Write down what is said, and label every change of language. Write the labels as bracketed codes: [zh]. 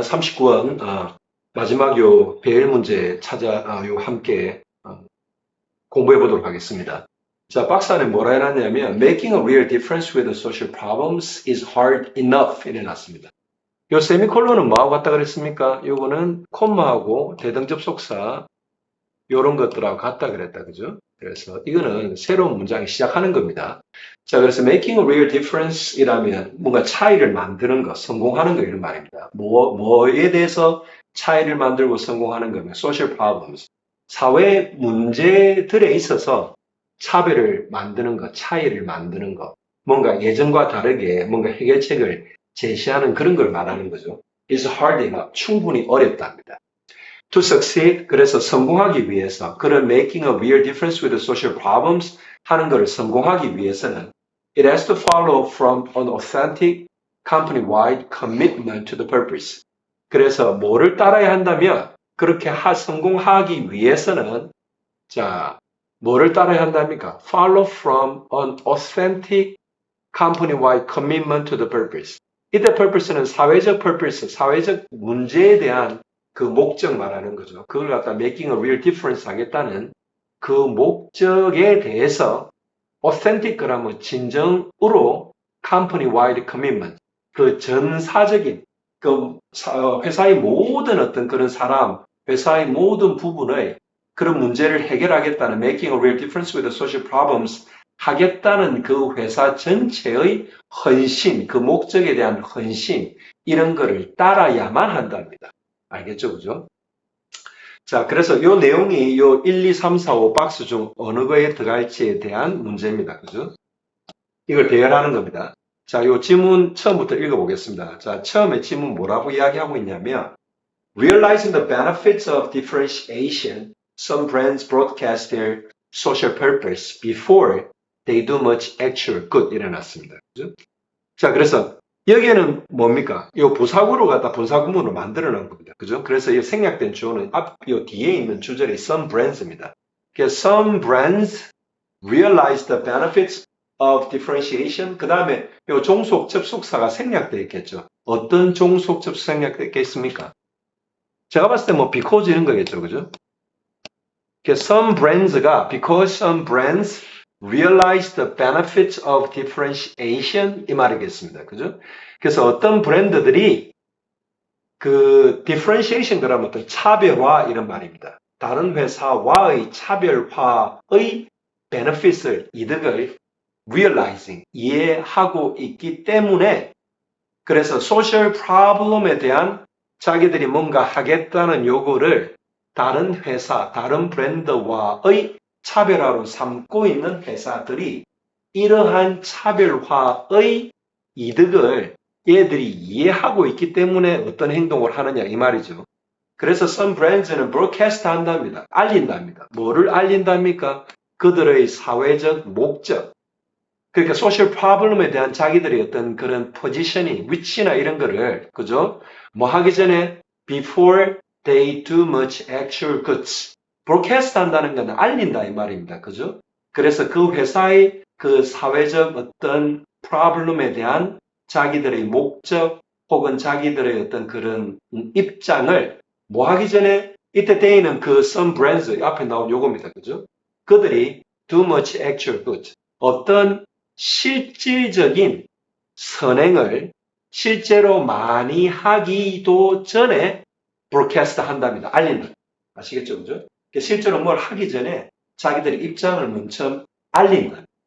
[ko] 39원, 마지막 요 배열 문제 함께 공부해 보도록 하겠습니다. 자, 박스 안에 뭐라 해놨냐면, [en] Making a real difference with the social problems is hard enough. [ko] 이래 놨습니다. 요 세미콜론은 뭐하고 같다 그랬습니까? 요거는 콤마하고 대등접속사, 요런 것들하고 같다 그랬다, 그죠? 그래서 이거는 새로운 문장이 시작하는 겁니다. 자, 그래서 [en] making a real difference [ko] 이라면 뭔가 차이를 만드는 것, 성공하는 것 이런 말입니다. 뭐에 대해서 차이를 만들고 성공하는 거면 [en] social problems. [ko] 사회 문제들에 있어서 차별을 만드는 것, 차이를 만드는 것. 뭔가 예전과 다르게 뭔가 해결책을 제시하는 그런 걸 말하는 거죠. [en] It's hard enough. [ko] 충분히 어렵답니다. [en] To succeed, [ko] 그래서 성공하기 위해서, 그런 [en] making a real difference with the social problems [ko] 하는 것을 성공하기 위해서는 [en] it has to follow from an authentic company-wide commitment to the purpose. [ko] 그래서 뭐를 따라야 한다면 그렇게 성공하기 위해서는 자, 뭐를 따라야 한답니까? [en] Follow from an authentic company-wide commitment to the purpose. [ko] 이때 purpose는 사회적 purpose, 사회적 문제에 대한 그 목적 말하는 거죠. 그걸 갖다 [en] making a real difference 하겠다는 그 목적에 대해서 authentic 그러면 진정으로 company-wide commitment, 그 전사적인 그 회사의 모든 어떤 그런 사람, 회사의 모든 부분의 그런 문제를 해결하겠다는 making a real difference with the social problems [ko] 하겠다는 그 회사 전체의 헌신, 그 목적에 대한 헌신, 이런 거를 따라야만 한답니다. 알겠죠? 그죠? 자, 그래서 요 내용이 요 1, 2, 3, 4, 5 박스 중 어느 거에 들어갈지에 대한 문제입니다. 그죠? 이걸 배열하는 겁니다. 자, 요 지문 처음부터 읽어보겠습니다. [en] 자, 처음에 지문 뭐라고 이야기하고 있냐면 Realizing the benefits of differentiation, some brands broadcast their social purpose before they do much actual good [ko] 일어났습니다. 그죠? 자, 그래서 여기에는 뭡니까? 이 부사구로 갖다 분사구문으로 만들어 놓은 겁니다. 그죠? 그래서 이 생략된 주어는 요 뒤에 있는 주절이 some brands입니다. [en] 그래서 some brands realize the benefits of differentiation. [ko] 그 다음에 요 종속 접속사가 생략되어 있겠죠. 어떤 종속 접속 생략되어 있겠습니까? 제가 봤을 때 뭐 because 이런 거겠죠. 그죠? [en] some brands가 because some brands realize the benefits of differentiation [ko] 이 말이겠습니다. 그죠? 그래서 어떤 브랜드들이 그 differentiation 그러면 어떤 차별화 이런 말입니다. 다른 회사와의 차별화의 benefits을 이득을 realizing 이해하고 있기 때문에 그래서 social problem에 대한 자기들이 뭔가 하겠다는 요구를 다른 회사, 다른 브랜드와의 차별화로 삼고 있는 회사들이 이러한 차별화의 이득을 얘들이 이해하고 있기 때문에 어떤 행동을 하느냐 이 말이죠. 그래서 some brands는 broadcast 한답니다. 알린답니다. 뭐를 알린답니까? 그들의 사회적 목적. 그러니까 social problem에 대한 자기들의 어떤 그런 포지셔닝, 위치나 이런 거를 그죠? 뭐 하기 전에 [en] before they do much actual goods. [ko] broadcast 한다는 건 알린다 이 말입니다. 그죠? 그래서 그 회사의 그 사회적 어떤 problem에 대한 자기들의 목적 혹은 자기들의 어떤 그런 입장을 뭐 하기 전에 이때 they는 그 some brands 앞에 나온 요겁니다. 그죠? 그들이 [en] do much actual goods. [ko] 어떤 실질적인 선행을 실제로 많이 하기도 전에 브로캐스트 한답니다. 알린다. 아시겠죠? 그죠? 실제로 뭘 하기 전에 자기들의 입장을 먼저 알린다.